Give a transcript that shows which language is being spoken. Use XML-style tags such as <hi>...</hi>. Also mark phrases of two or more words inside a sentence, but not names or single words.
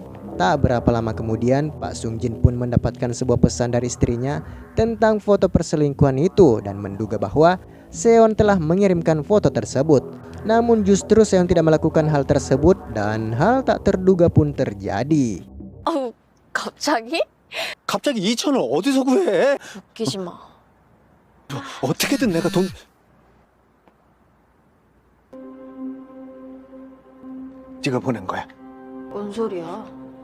<id>Tak berapa lama kemudian, Pak Sung Jin pun mendapatkan sebuah pesan dari istrinya tentang foto perselingkuhan itu dan menduga bahwa Seon telah mengirimkan foto tersebut. Namun justru Seon tidak melakukan hal tersebut dan hal tak terduga pun terjadi.</id> <ko>갑자기? 갑자기 2천을 어디서 구해? 웃기지 마. 어떻게든 내가 돈... 네가 보낸 거야. 뭔 소리야?</ko>